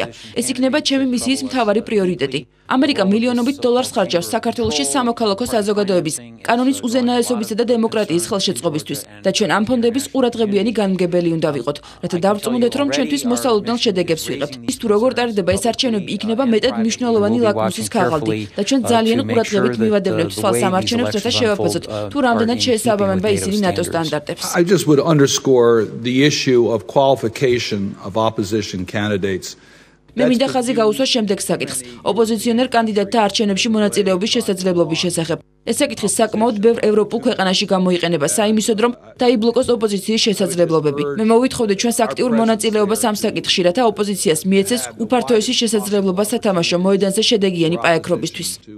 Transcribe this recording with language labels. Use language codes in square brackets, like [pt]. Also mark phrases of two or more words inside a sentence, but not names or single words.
[ka] ეს იქნება ჩემი მისიის მთავარი პრიორიტეტი. ამერიკა მილიონობით დოლარს ხარჯავს საქართველოში სამოქალაქო საზოგადოების, კანონის უზენაესობისა და დემოკრატიის ხელშეწყობისთვის და ჩვენ ამ ფონდების ყურადღებიანი განმგებელი უნდა ვიყოთ, რათა დავწმუნდეთ, რომ ჩვენთვის მოსალოდნელ შედეგებს ვიღებთ. ის თუ როგორ ტარდება ეს არჩევნები იქნება მეტად მნიშვნელოვანი ლაკმუსის ქაღალდი და ჩვენ ძალიან ყურადღებით მივადევნებთ თვალს ამ არჩევნებს, რათა შევაფასოთ, თუ რამდენად შეესაბამება ისინი ნატოს სტანდარტებს. [en] I just would underscore the issue of qualification of opposition candidates. [ka] მე მინდა ხაზი გაუსვა შემდეგ საკითხს, ოპოზიციონერ კანდიდატთა არჩევნებში მონაწილეობის შესაძლებლობის შესახებ. ეს საკითხი საკმაოდ ბევრ ევროპულ ქვეყანაში გამოიყენება საიმისოდ, რომ დაიბლოკოს ოპოზიციის შესაძლებლობები. მე მოვითხოვდი ჩვენს აქტიურ მონაწილეობას ამ საკითხში, რათა ოპოზიციას მიეცეს უფართოესი შესაძლებლობა სათამაშო მოედანზე შედეგიანი პაექრობისთვის.